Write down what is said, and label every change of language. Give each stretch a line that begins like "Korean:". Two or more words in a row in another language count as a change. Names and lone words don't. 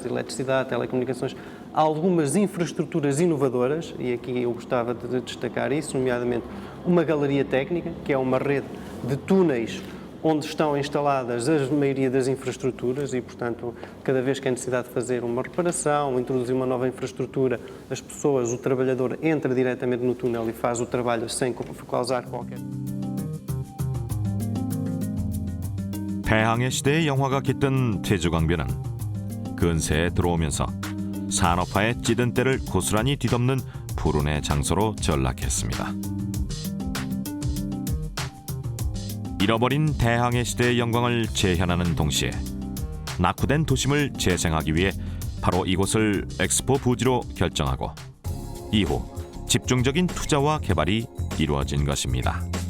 Portuguese: eletricidade, telecomunicações, algumas infraestruturas inovadoras, e aqui eu gostava de destacar isso, nomeadamente uma galeria técnica, que é uma rede de túneis onde estão instaladas a maioria das infraestruturas e, portanto, cada vez que há necessidade de fazer uma reparação, introduzir uma nova infraestrutura, as pessoas, o trabalhador entra diretamente no túnel e faz o trabalho sem causar qualquer...
Korean: 대항해 시대의 영화가 깃든 태주강변은 근세에 들어오면서 산업화의 찌든 때를 고스란히 뒤덮는 불운의 장소로 전락했습니다. 잃어버린 대항해 시대의 영광을 재현하는 동시에 낙후된 도심을 재생하기 위해 바로 이곳을 엑스포 부지로 결정하고 이후 집중적인 투자와 개발이 이루어진 것입니다.